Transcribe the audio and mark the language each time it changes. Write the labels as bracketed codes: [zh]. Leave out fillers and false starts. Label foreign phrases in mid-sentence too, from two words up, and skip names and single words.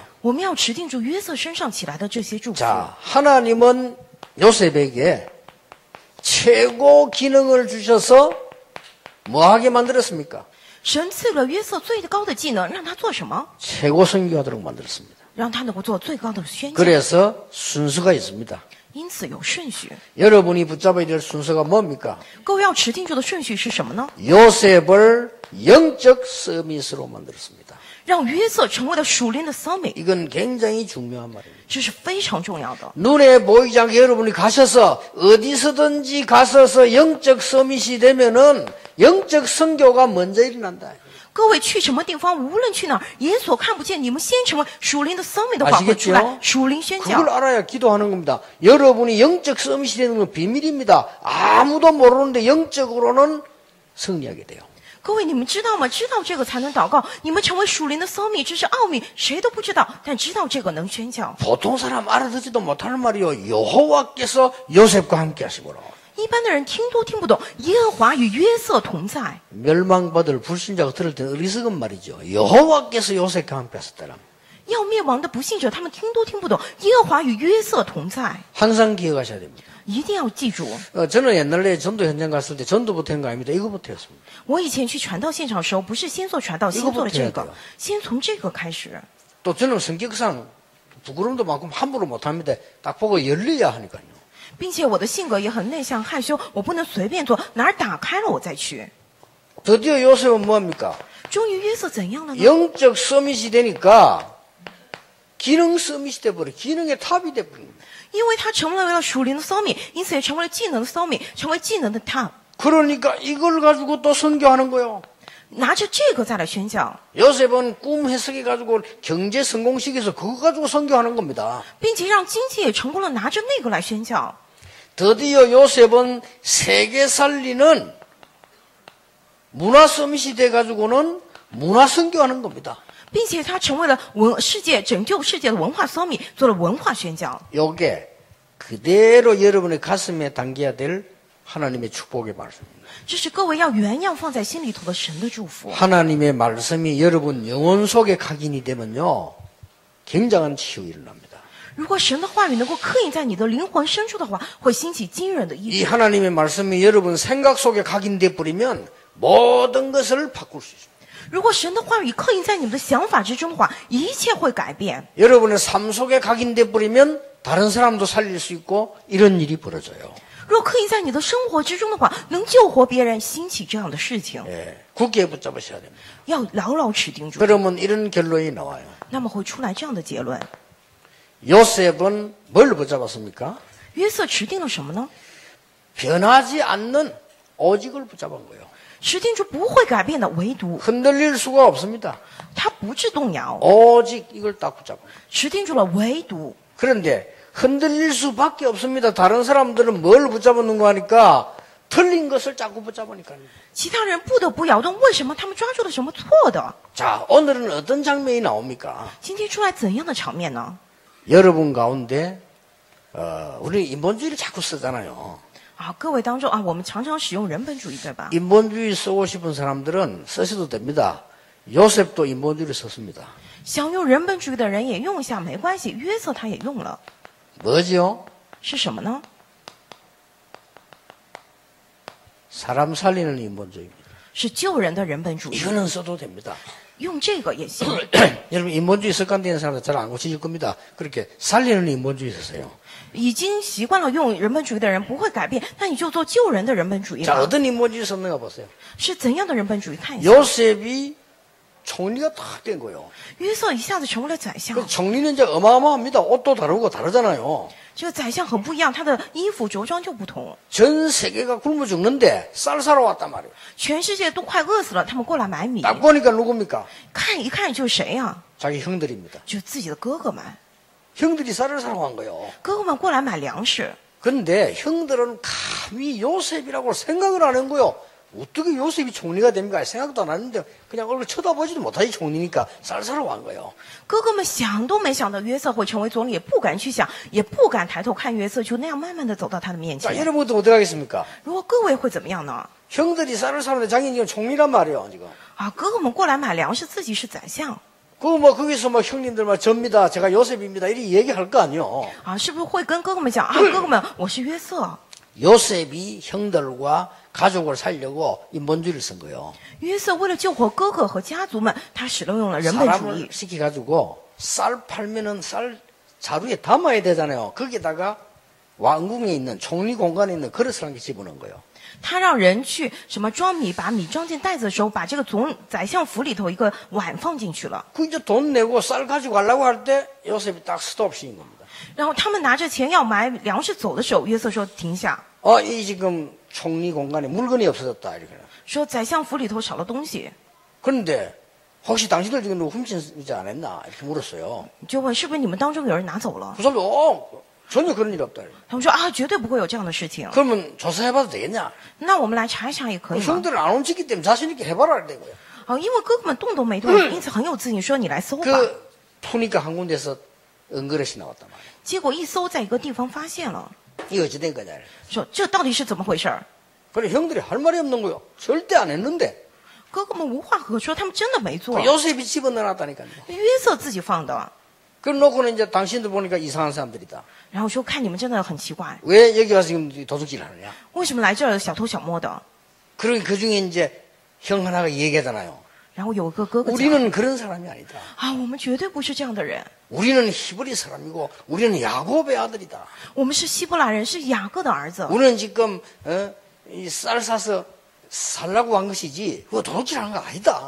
[zh] 我们要持定住约瑟身上起来的这些祝福。 [ko] 자, 하나님은 요셉에게 최고 기능을 주셔서 뭐하게 만들었습니까? [zh] 神赐了约瑟最高的技能，让他做什么？ [ko] 최고 선교하도록 만들었습니다. [zh] 让他能够做最高的宣讲。 [ko] 그래서 순서가 있습니다. [zh] 因此有顺序。 [ko] 여러분이 붙잡아야 될 순서가 뭡니까? [zh] 各位要持定住的顺序是什么呢？ [ko] 요셉을 영적 서밋으로 만들었습니다. [zh] 让约瑟成为了属灵的 summit， [ko] 이건 굉장히 중요한 말입니다. [zh] 这是非常重要的。 [ko] 눈에 보이지 않게 여러분이 가셔서 어디서든지 가서서 영적 서밋이 되면은 영적 선교가 먼저 일어난다. [zh] 各位去什么地方，无论去哪儿，眼所看不见，你们先成为属灵的 summit 的话，会出来属灵宣讲。 [ko] 그걸 알아야 기도하는 겁니다. 여러분이 영적 서밋이 되는 건 비밀입니다. 아무도 모르는데 영적으로는 승리하게 돼요. [zh] 各位，你们知道吗？知道这个才能祷告。你们成为属灵的 summit，这是奥秘，谁都不知道，但知道这个能宣讲。 [ko] 보통 사람 알아듣지도 못하는 말이요. 여호와께서 요셉과 함께 하시고라. [zh] 一般的人听都听不懂，耶和华与约瑟同在。 [ko] 멸망받을 불신자가 들을 때는 어리석은 말이죠. 여호와께서 요셉과 함께 하셨다라. [zh] 要灭亡的不信者，他们听都听不懂，耶和华与约瑟同在， [ko] 항상 기억하셔야 됩니다. [zh] 一定要记住。 [ko] 저는 옛날에 전도 현장 갔을 때 전도부터 한 거 아닙니다. 이거부터 했습니다. [zh] 我以前去传道现场的时候，不是先做传道，先做了这个，先从这个开始。 [ko] 또 저는 성격상 부끄러움도 많고 함부로 못합니다. 딱 보고 열려야 하니까요. [zh] 并且我的性格也很内向害羞，我不能随便做，哪儿打开了我再去。 [ko] 드디어 요셉은 뭐합니까? [zh] 终于约瑟怎样了呢？ [ko] 영적 서밋이 되니까 기능 서밋이 돼버려. 기능의 탑이 돼버립니다. [zh] 因为他成为了属灵的骚米，因此也成为了技能的骚米，成为技能的 top。 [ko] 그러니까 이걸 가지고 또 선교하는 거예요. [zh] 拿着这个再来宣教， [ko] 요셉은 꿈 해석해가지고 경제 성공시켜서 그거 가지고 선교하는 겁니다. [zh] 并且让经济也成功了，拿着那个来宣教。 [ko] 드디어 요셉은 세계 살리는 문화 서밋이 돼가지고는 문화 선교하는 겁니다. [zh] 并且他成为了世界拯救世界的文化骚米，做了文化宣教。 [ko] 요게 그대로 여러분의 가슴에 담겨야 될 하나님의 축복의 말씀입니다. [zh] 这是各位要原样放在心里头的神的祝福。 [ko] 하나님의 말씀이 여러분 영혼 속에 각인이 되면요 굉장한 치유 일어납니다. [zh] 如果神的话语能够刻印在你的灵魂深处的话，会兴起惊人的医 [ko] 이 [zh] 治。 [ko] 하나님의 말씀이 여러분 생각 속에 각인돼 버리면 모든 것을 바꿀 수 있습니다. [zh] 如果神的话语刻印在你们的想法之中的话，一切会改变。 [ko] 여러분의 삶 속에 각인돼 버리면 다른 사람도 살릴 수 있고 이런 일이 벌어져요. [zh] 若刻印在你的生活之中的话，能救活别人，兴起这样的事情， [ko] 예, 굳게 붙잡으셔야 됩니다. [zh] 要牢牢持定住。 [ko] 그러면 이런 결론이 나와요. [zh] 那么会出来这样的结论： [ko] 요셉은 뭘 붙잡았습니까? [zh] 约瑟持定了什么呢？ [ko] 변하지 않는 오직을 붙잡은 거예요. [zh] 持定住不会改变的唯独， [ko] 흔들릴 수가 없습니다. [zh] 他不致动摇。 [ko] 오직 이걸 딱 붙잡은 거예요. [zh] 持定住了唯独， [ko] 그런데 흔들릴 수밖에 없습니다. 다른 사람들은 뭘 붙잡았는가 하니까 틀린 것을 자꾸 붙잡으니까요. [zh] 其他人不得不摇动。为什么他们抓住了什么错的？ [ko] 자, 오늘은 어떤 장면이 나옵니까? [zh] 今天出来怎样的场面呢？ [ko] 여러분 가운데 우리 인본주의를 자꾸 쓰잖아요. [zh] 啊，各位当中啊，我们常常使用人本主义，对吧？ [ko] 인본주의 쓰고 싶은 사람들은 쓰셔도 됩니다. 요셉도 인본주의를 썼습니다. [zh] 想用人本主义的人也用一下，没关系。约瑟他也用了， [ko] 뭐죠? [zh] 是什么呢？ [ko] 사람 살리는 인본주의입니다. [zh] 是救人的人本主义， [ko] 이거는 써도 됩니다. [zh] 用这个也行。 [ko] 여러분 인본주의 습관되는 사람들 잘 안 고치실 겁니다. 그렇게 살리는 인본주의 쓰세요. [zh] 已经习惯了用人本主义的人不会改变，那你就做救人的人本主义 [ko] 자, [zh] 吧。 [ko] 어떤 인본주의 썼는가 보세요. [zh] 是怎样的人本主义？看一下， [ko] 요셉이 총리가 딱 된 거예요. [zh] 约瑟一下子成为了宰相。 [ko] 그 총리는 이제 어마어마합니다. 옷도 다르고 다르잖아요. [zh] 这个宰相很不一样，他的衣服着装就不同。 [ko] 전 세계가 굶어 죽는데 쌀 사러 왔단 말이에요. [zh] 全世界都快饿死了，他们过来买米， [ko] 딱 보니까 누굽니까? [zh] 看一看就是谁呀、 [ko] 자기 형들입니다. [zh] 就是自己的哥哥们。 [ko] 형들이 쌀을 사러 간 거예요. [zh] 哥哥们过来买粮食， [ko] 그런데 형들은 감히 요셉이라고 생각을 안 한 거예요. 어떻게 요셉이 총리가 됩니까? 생각도 안 하는데 그냥 얼굴 쳐다보지도 못하지 총리니까 쌀 사러 간 거예요. [zh] 哥哥们想都没想到约瑟会成为总理，也不敢去想，也不敢抬头看约瑟，就那样慢慢的走到他的面 [ko] 자, [zh] 前。 [ko] 여러분도 어떻게 하겠습니까? [zh] 如果各位会怎么样呢？ [ko] 형들이 쌀을 사는데 자기는 지금 총리란 말이에요, 지금. [zh] 啊，哥哥们过来买粮食，自己是宰相 [ko] 거기서 형님들 접니다. 제가 요셉입니다. 이렇게 얘기할 거 아니에요. [zh] 啊，是不是会跟哥哥们讲啊？哥哥们，我是约瑟。 [ko] 요셉이 형들과 가족을 살려고 인본주의를 쓴 거예요. [zh] 约瑟为了救活哥哥和家族们，他使用了人本主 [ko] 사람을 [zh] 义。 [ko] 시켜가지고 쌀 팔면은 쌀 자루에 담아야 되잖아요. 거기다가 왕궁에 있는 총리 공간에 있는 그릇을 한 개 집어넣은 거예요. [zh] 他让人去什么装米，把米装进袋子的时候，把这个宰相府里头一个碗放进去了。 [ko] 그 이제 돈 내고 쌀 가지고 가려고 할 때 요셉이 딱 스톱 시킨 겁니다. [zh] 然后他们拿着钱要买粮食走的时候，约瑟说停下， [ko] 이 지금 총리 공간에 물건이 없어졌다 이렇게. [zh] 说宰相府里头少了东西， [ko] 그런데 혹시 당신들 지금 누구 훔치지 않았나 이렇게 물었어요. [zh] 就问是不是你们当中有人拿走了？ [ko] 그 사람이 전혀 그런 일 없다. [zh] 他们说啊，绝对不会有这样的事情。 [ko] 그러면 조사해봐도 되겠냐? [zh] 那我们来查一查也可以吗？ [ko] 형들은 안 훔치기 때문에 자신 있게 해봐라 이거예요. [zh] 啊，因为哥哥们动都没动，因此很有自信，说你来搜吧。 [ko] 그 푸니까 한 군데서 은그릇이 나왔단 말이에요. [zh] 结果一搜，在一个地方发现了， [ko] 이거 어찌 된 거냐. [zh] 说这到底是怎么回事儿？ [ko] 그래 형들이 할 말이 없는 거요. 절대 안 했는데. [zh] 哥哥们无话可说，他们真的没做。 [ko] 요셉이 집어넣어놨다니까요. [zh] 约瑟自己放的。 [ko] 그래놓고는 이제 당신들 보니까 이상한 사람들이다. [zh] 然后说看你们真的很奇怪， [ko] 왜 여기 와서 지금 도둑질 하느냐. [zh] 为什么来这儿小偷小摸的？ [ko] 그러니 그중에 이제 형 하나가 얘기하잖아요. [zh] 然后有个哥哥讲 [ko] 우리는 그런 사람이 아니다. [zh] 啊，我们绝对不是这样的人， [ko] 우리는 히브리 사람이고 우리는 야곱의 아들이다. [zh] 我们是希伯来人，是雅各的儿子。 [ko] 우리는 지금 이 쌀 사서 살라고 한 것이지 그거 도둑질하는 거 아니다.